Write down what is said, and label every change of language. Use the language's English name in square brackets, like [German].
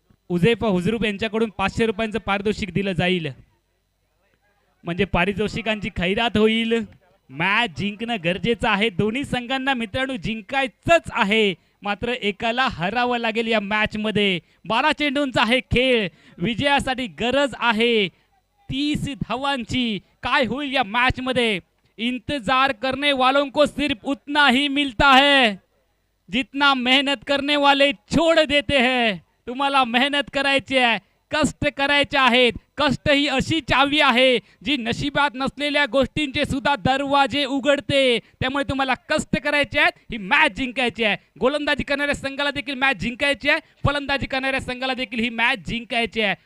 [Marathi] उजेफा हुजरूप यांच्याकडून 500 रुपयांचं पारितोषिक दिलं जाईल। म्हणजे पारितोषिकांची खैरात होईल। मॅच जिंकणं गरजेचं आहे। दोन्ही संघांना मित्रांनो जिंकायचंच आहे, मात्र एकाला हरावं लागेल या मॅच मध्ये। 12 चेंडूंचा आहे खेळ। विजयासाठी गरज आहे 30 धावांची। काय होईल या मॅच मध्ये? [Hindi] इंतजार करने वालों को सिर्फ उतना ही मिलता है जितना मेहनत करने वाले छोड़ देते हैं। [Marathi] तुम्हाला मेहनत करायची आहे, कष्ट करायचे आहेत। कष्ट ही अशी चावी आहे जी नशिबात नसलेल्या गोष्टींचे सुद्धा दरवाजे उघडते। त्यामुळे तुम्हाला कष्ट करायचे आहेत, ही मॅच जिंकायची आहे। गोलंदाजी करणाऱ्या संघाला देखील मॅच जिंकायची आहे, फलंदाजी करणाऱ्या संघाला देखील ही मॅच जिंकायची आहे।